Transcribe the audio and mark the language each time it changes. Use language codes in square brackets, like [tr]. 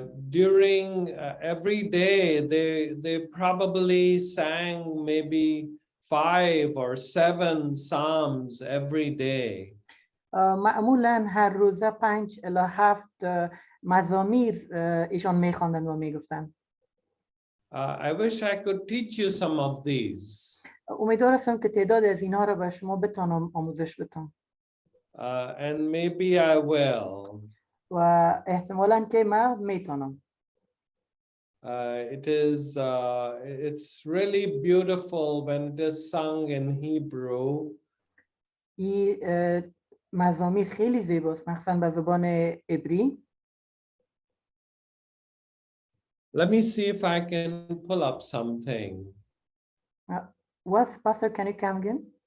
[en] During every day, they probably sang maybe 5 or 7 psalms every day. [fa] معمولاً هر روزه 5 الی 7 مزامیر ایشان میخواندن و میگفتن. [en] I wish I could teach you some of these. [fa] امیدوارم که تعداد از اینها را به شما بتونم آموزش بدم. [en] And maybe I will. [fa] و احتمالاً که من میتونم. [en] It's really beautiful when it is sung in Hebrew. [fa] این مزامیر خیلی زیباست، مخصوصاً به زبان عبری. [en] Let me see if I can pull up something. What's Pastor, can you come again?